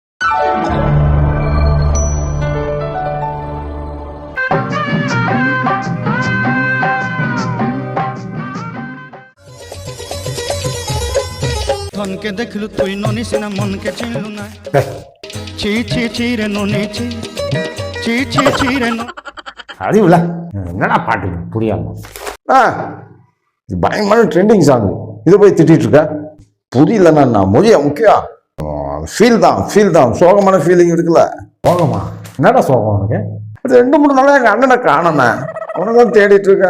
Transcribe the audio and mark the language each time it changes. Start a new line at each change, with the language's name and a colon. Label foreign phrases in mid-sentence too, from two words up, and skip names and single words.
Odia: ଧନକେ ଦେଖଲୁ ତୁଇ ନନିସ ନା ମନକେ ଚିନଲୁ ନା ଛି ଛି ଛି ରେ ନନି ଛି ଛି ଛି ଛି ରେ
Tamil: அறிவுல என்னடா பாட்டு புரியாம இது பயங்கரமான
English: trending song
Tamil: இதை போய் திட்டிட்டு இருக்க புரியலன்னா நான் மொழியா முக்கியம் ஃபீல் தான் சோகமான ஃபீலிங் இருக்குல்ல. சோகமா? என்னடா சோகம் உனக்கு? அது 2-3 நாளா எங்க அண்ணனை காணோமே, அவனை தான் தேடிட்டு இருக்கேன்.